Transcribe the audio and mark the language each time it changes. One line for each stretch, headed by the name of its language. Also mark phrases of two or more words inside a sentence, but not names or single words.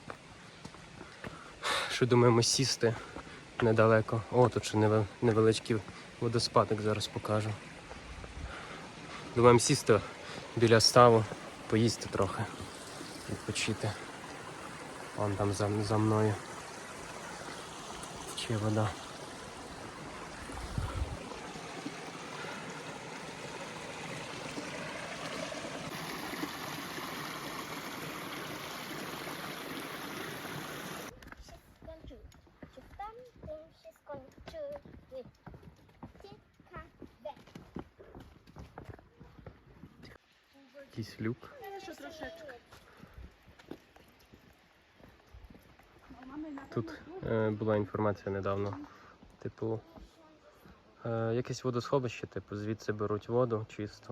Ukrainian: Що думаємо сісти недалеко. О, тут ще невеличкий водоспадок, зараз покажу. Думаємо сісти біля ставу, поїсти трохи, відпочити. Вон там за мною тече вода.
Polish: Skończył. Czy w tamtym się skończyły? Ciekawe.
Ukrainian: Якийсь люк. Тут була інформація недавно. Типу, якесь водосховище, типу, звідси беруть воду чисто.